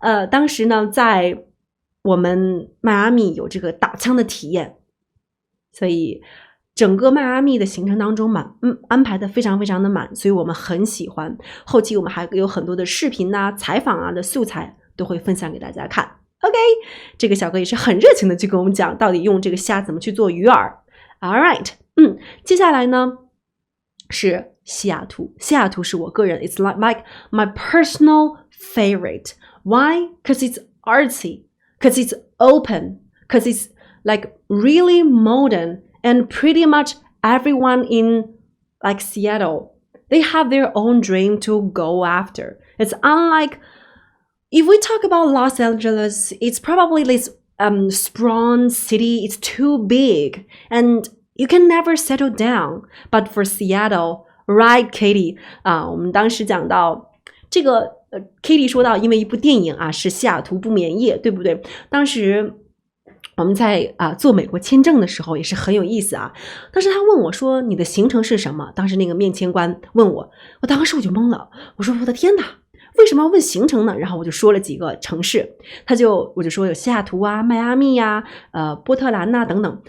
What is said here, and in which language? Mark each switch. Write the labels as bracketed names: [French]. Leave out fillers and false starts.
[Chinese] 当时呢，在我们迈阿密有这个打枪的体验，所以整个迈阿密的行程当中安排的非常非常的满，所以我们很喜欢。后期我们还有很多的视频啊、采访啊的素材都会分享给大家看。 OK， 这个小哥也是很热情的去跟我们讲到底用这个虾怎么去做鱼饵。 [English] All right， [Chinese] 接下来呢是西雅图。西雅图是我个人 [English] ，it's like my personal favorite。Why? Because it's artsy, because it's open, because it's like really modern, and pretty much everyone in like Seattle, they have their own dream to go after. It's unlike, if we talk about Los Angeles, it's probably this sprawn city, it's too big, and you can never settle down. But for Seattle, right, Katie? [Chinese] 我们当时讲到这个Katie 说到，因为一部电影啊，是西雅图不眠夜，对不对？当时我们在做美国签证的时候也是很有意思啊。当时他问我说：“你的行程是什么？” 当时那个面签官问我，当时我就懵了，我说：“我的天哪，为什么要问行程呢？”然后我就说了几个城市，我就说有西雅图啊、迈阿密啊、波特兰呐等等。